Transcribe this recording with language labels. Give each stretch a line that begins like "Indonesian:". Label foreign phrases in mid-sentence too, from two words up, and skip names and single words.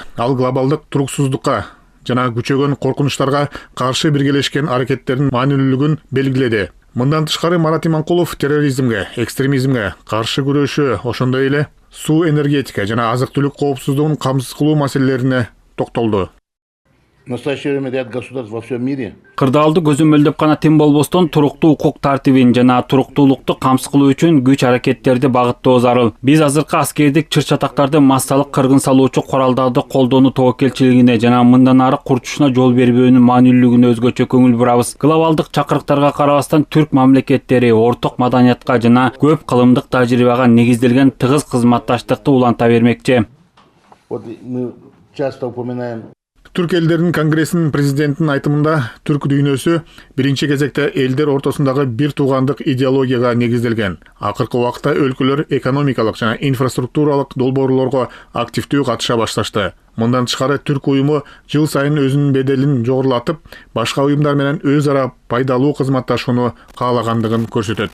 Kyrgyz: Ал глобалдык туруксуздукка жана күчөгөн коркунучтарга каршы биргелешкен аракеттердин маанилүүлүгүн белгиледи. Мындан тышкары Марат Иманкулов терроризмге, экстремизмге каршы күрөшүү, ошондой эле суу энергетика жана азык-түлүк коопсуздугун камсыз кылуу маселелерине токтолду.
Russian: В настоящее время ряд государств во всем мире
Kyrgyz: Кырдаалды көзөмөлдөп гана тим болбостон туруктуу укук тартибин жана туруктуулукту камсыз кылуу үчүн күч аракеттерди багыттоо зарыл. Биз азыркы аскердик чыр-чатактарды массалык кыргын салуучу куралдарды колдонуу тобокелчилигине жана мындан ары курчушуна жол бербөөнүн маанилүүлүгүнө өзгөчө көңүл бурабыз. Глобалдык чакырыктарга карабастан түрк мамлекеттери орток маданиятка жана көп кылымдык тажрыйбага негизделген тыгыз кызматташтыкты уланта бермекчи.
Russian: вот мы часто упоминаем.
Kyrgyz: Түрк элдеринин конгрессинин президентинин айтымында түрк дүйнөсү биринчи кезекте элдер ортосундагы бир туугандык идеологияга негизделген. Акыркы убакта өлкөлөр экономикалык жана инфраструктуралык долбоорлорго активдүү катыша башташты. Мындан тышкары түрк уюму жыл сайын өзүнүн беделин жогорулатып, башка уюмдар менен өз ара пайдалуу кызматташууну каалагандыгын көрсөтөт.